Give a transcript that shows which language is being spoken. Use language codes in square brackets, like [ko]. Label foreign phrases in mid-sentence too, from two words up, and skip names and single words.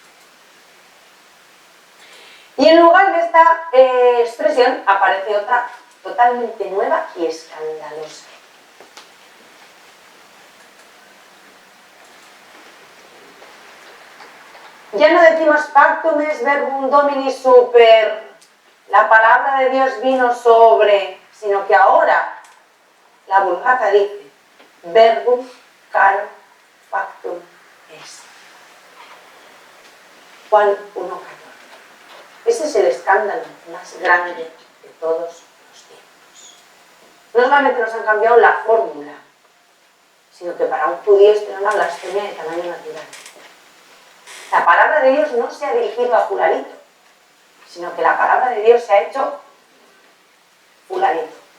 [es] Y en lugar de esta expresión aparece otra totalmente nueva y escandalosa. Ya no decimos [la] factum est verbum Domini super, [es] la palabra de Dios vino sobre, sino que ahora la Vulgata dice [la] verbum caro factum est. [es] Juan 1:14. Ese es el escándalo más grande de todos los tiempos. No solamente nos han cambiado la fórmula, sino que para un judío esto era una blasfemia de tamaño natural. La palabra de Dios no se ha dirigido a fulanito, sino que la palabra de Dios se ha hecho fulanito.